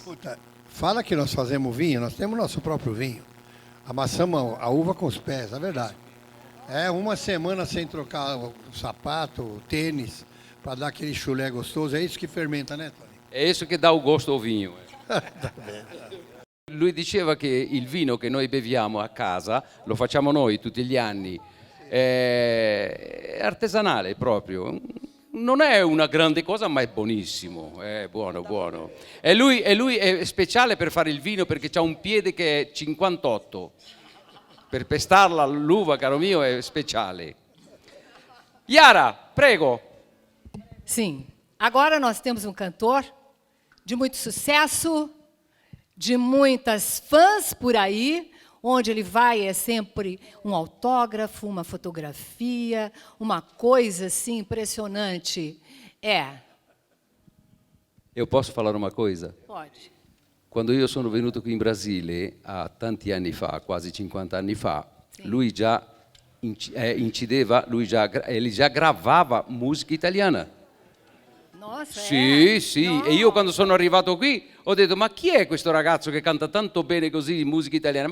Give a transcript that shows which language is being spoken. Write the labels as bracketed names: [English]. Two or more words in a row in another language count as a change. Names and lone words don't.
[Portuguese] Puta, fala que nós fazemos vinho, nós temos nosso próprio vinho. Amassamos a uva com os pés, é verdade. É uma semana sem trocar o sapato, o tênis, para dar aquele chulé gostoso. É isso que fermenta, né, Tony? É isso que dà o gosto ao vinho. [Italian] Lui diceva che il vino che noi beviamo a casa lo facciamo noi tutti gli anni è artigianale proprio. Non è una grande cosa, ma è buonissimo, è buono, buono. E lui è speciale per fare il vino perché ha un piede che è 58. Per pestarla l'uva, caro mio, è speciale. Yara, prego. [Portuguese] Sim. Agora nós temos um cantor de muito sucesso, de muitas fãs por aí, onde ele vai é sempre um autógrafo, uma fotografia, uma coisa assim impressionante. Eu posso falar uma coisa? Pode. [Italian] Quando io sono venuto qui in Brasile, tanti anni fa, quasi 50 anni fa, lui già incideva, [Portuguese] ele già gravava musica italiana. Nossa, [Italian] Sì, sì, e io quando sono arrivato qui ho detto ma chi è questo ragazzo che canta tanto bene così musica italiana?